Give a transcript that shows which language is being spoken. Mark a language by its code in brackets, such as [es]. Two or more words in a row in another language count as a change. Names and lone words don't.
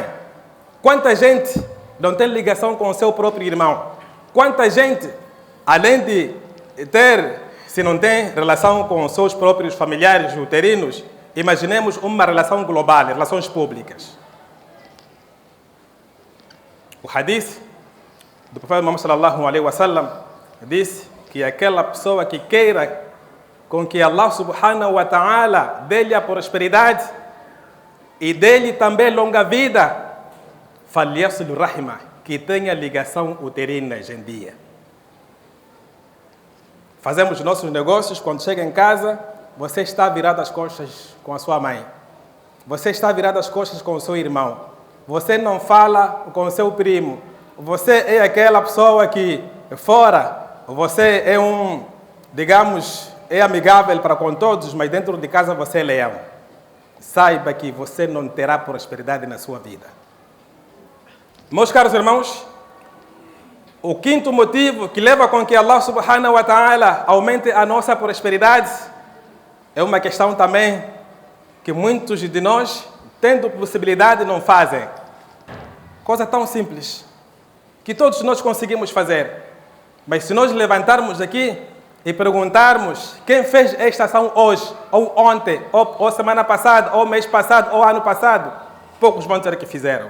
[pt] Quanta gente não tem ligação com o seu próprio irmão? Quanta gente, além de ter, se não tem relação com os seus próprios familiares uterinos, imaginemos uma relação global, relações públicas. O hadith do profeta Muhammad [ar] صلى الله عليه وسلم [pt] disse que aquela pessoa que queira com que [ar] الله سبحانه وتعالى [pt] dê-lhe a prosperidade e dê-lhe também longa vida, [ar] فليصل رحمه, [pt] que tenha ligação uterina hoje em dia. Fazemos nossos negócios, quando chega em casa, você está virado as costas com a sua mãe. Você está virado as costas com o seu irmão. Você não fala com o seu primo. Você é aquela pessoa que fora, você é digamos, é amigável para com todos, mas dentro de casa você é leão. Saiba que você não terá prosperidade na sua vida. Meus caros irmãos, o quinto motivo que leva com que [ar] الله سبحانه وتعالى [pt] aumente a nossa prosperidade é uma questão também que muitos de nós, tendo possibilidade, não fazem. Coisa tão simples, que todos nós conseguimos fazer. Mas se nós levantarmos aqui e perguntarmos quem fez esta ação hoje, ou ontem, ou semana passada, ou mês passado, ou ano passado, poucos vão dizer que fizeram.